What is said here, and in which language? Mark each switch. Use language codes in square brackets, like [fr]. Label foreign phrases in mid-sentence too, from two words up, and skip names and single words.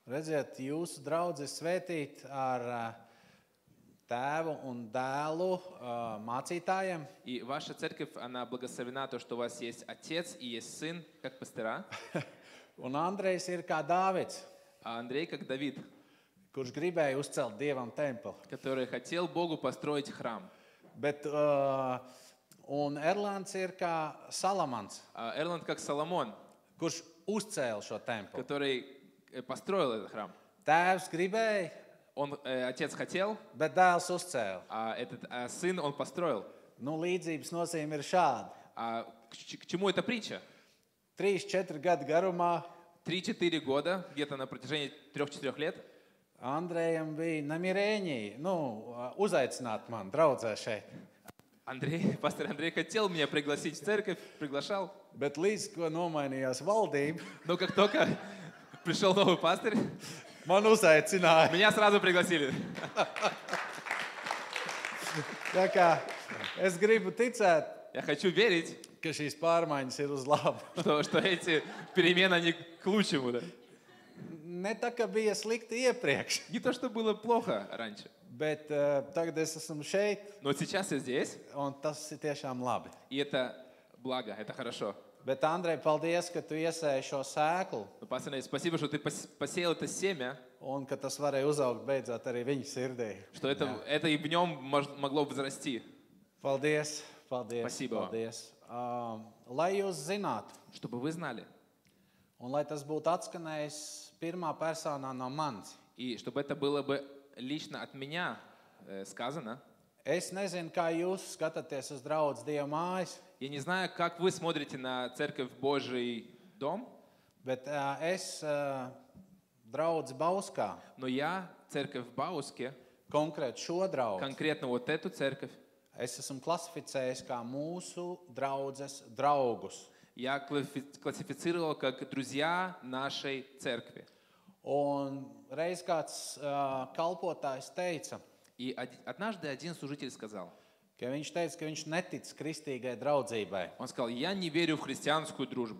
[lv] Redziet, jūsu draudze svētīt ar tēvu un dēlu mācītājiem. [ru] И ваша церковь, она благословена, то, что у вас есть отец и есть сын, как пастора, [lv] Un Andrejs ir kā Dāvids, [ru] а Андрей как Давид, [lv] kurš gribēja uzcelt Dievam templi. [ru] который хотел Богу построить храм. [lv] Bet, un Erlands ir kā Salamans, [ru] А Эрланд как Соломон, [lv] kurš uzcēla šo templi. [ru] который построил этот храм. [lv] Tēvs gribēja, [ru] Отец хотел, [lv] bet dēls uzcēla. [ru] а сын он построил. [lv] Nu, līdzības nozīme ir šāda. [ru] К чему эта притча? [lv] 3-4 gadu garumā [ru] 3-4 года, где-то на протяжении 3-4 лет, [lv] Andrejam bija namierēņi, uzaicināt mani draudzē šeit. [ru] пастор Андрей хотел меня пригласить в церковь, приглашал. [lv] Bet līdz ko nomainījās valdība, [ru] Но как только пришел новый пастырь, [lv] man uzaicināja. [ru] меня сразу пригласили. [lv] Tā kā es gribu ticēt, [ru] Я хочу верить, [lv] ka šīs pārmaiņas ir uz labu. [ru] что эти перемены, они к лучшему. Да? [lv] Ne tā kā bija slikti iepriekš, [ru] Не то, что было плохо раньше. [lv] bet tagad es esmu šeit, [ru] Но сейчас я здесь, [lv] un tas ir tiešām labi. [ru] и это благо, это хорошо. [lv] Bet, Andrej, paldies, ka tu iesēji šo sēklu, [ru] Но, пастор Андрей, спасибо, что ты посеял это семя, [lv] un ka tas varēja uzaugt beidzot arī viņa sirdī. [ru] что это и в нем могло возрасти. [lv] Paldies, paldies, [ru] Спасибо вам. [lv] paldies. Lai jūs zinātu, [ru] Чтобы вы знали. [lv] un lai tas būtu atskanējis pirmā personā no manis. [ru] И чтобы это было бы лично от меня сказано. [lv] Es nezinu, kā jūs skatāties uz draudz Dieva mājas, [ru] Я не знаю, как вы смотрите на Церковь Божий дом, [lv] bet es draudz Bauskā, [ru] но я, Церковь в Бауске, [lv] konkrēti šo draudz, [ru] конкретно вот эту церковь, [lv] es esmu klasificējis kā mūsu draudzes draugus. [ru] я классифицировал как друзья нашей церкви. [lv] Un reiz kāds kalpotājs teica, [ru] И однажды один служитель сказал, [lv] ka viņš teica, ka viņš netic kristīgai draudzībai. [ru] он сказал, я не верю в христианскую дружбу,